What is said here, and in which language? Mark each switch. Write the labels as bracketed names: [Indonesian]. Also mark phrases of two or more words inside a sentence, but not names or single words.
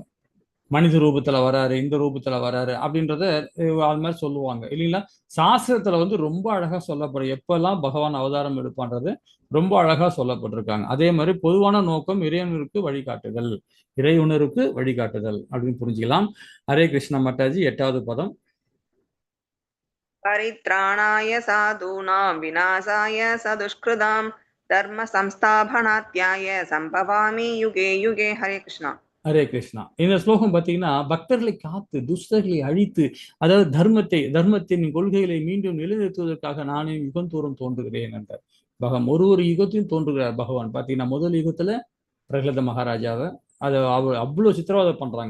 [Tamil] மனித ரூபத்துல வராரு, இந்த ரூபத்துல வராரு அப்படின்றத அது மாதிரி சொல்லுவாங்க இல்லைங்களா? சாஸ்திரத்துல ரொம்ப அழகா சொல்லப்படும் எப்பெல்லாம் பகவான் அவதாரம் எடுப்பான்றது ரொம்ப அழகா சொல்லப்பட்டிருக்காங்க. அதே மாதிரி பொதுவான நோக்கம் இறைவனுக்கு வழிகாட்டுதல், இறைவனருக்கு வழிகாட்டுதல் அப்படின்னு புரிஞ்சுக்கலாம். ஹரே கிருஷ்ண மட்டாஜி 8வது பதம். [Sanskrit] परित्राणाय साधूनां विनाशाय सदुष्कृतां धर्म संस्थापनार्थाय संभवामि युगे युगे. हरे कृष्णा. [Tamil] ஹரே கிருஷ்ணா. இந்த ஸ்லோகம் பார்த்தீங்கன்னா, பக்தர்களை காத்து துஷ்டர்களை அழித்து, அதாவது தர்மத்தின் கொள்கைகளை மீண்டும் நிலைநிறுத்துவதற்காக நானே யுகந்தோறும் தோன்றுகிறேன் என்றார் பகவான். ஒரு யுகத்தையும் தோன்றுகிறார் பகவான். பார்த்தீங்கன்னா முதல் யுகத்துல பிரகலாத மகாராஜாவை அவர் அவ்வளவு சித்திரவதை பண்றாங்க.